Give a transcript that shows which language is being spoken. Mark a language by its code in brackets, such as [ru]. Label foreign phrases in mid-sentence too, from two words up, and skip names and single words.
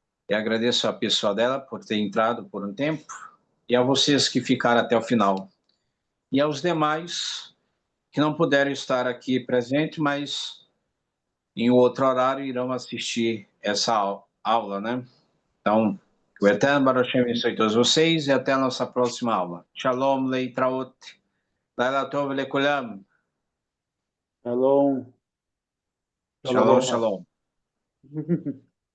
[pt] E agradeço a pessoa dela por ter entrado por um tempo, e a vocês que ficaram até o final. E aos demais que não puderam estar aqui presente, mas em outro horário irão assistir essa aula, né? Então, que o Eterno [he] ברוך השם [pt] abençoe todos vocês e até a nossa próxima aula. [he] שלום, להתראות, לילה טוב לכולם. Shalom. Shalom, shalom.